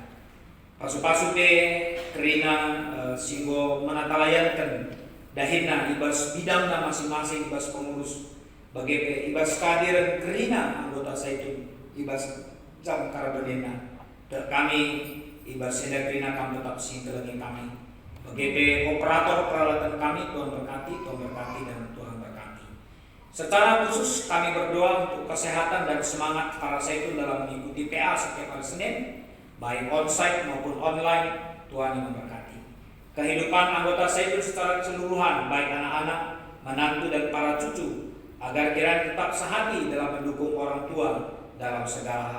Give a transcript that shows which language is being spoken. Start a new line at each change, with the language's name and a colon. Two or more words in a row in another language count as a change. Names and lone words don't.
Batak Karo: Pasu-pasu ke kerina singgo menatalayankan dahina ibas bidangna masing-masing ibas pengurus bagi ibas kehadiran kerina anggota Saitun ibas jam karabodena dan kami ibas senda kerina kami tetap singkelengi kami bagi operator peralatan kami
Indonesian: Tuhan berkati dan Tuhan berkati. Secara khusus kami berdoa untuk kesehatan dan semangat para Saitun dalam mengikuti PA setiap hari Senin, baik onsite maupun online. Tuhan yang memberkati. Kehidupan anggota Saitun secara keseluruhan, baik anak-anak, menantu dan para cucu, agar kiranya tetap sehati dalam mendukung orang tua dalam segala hal.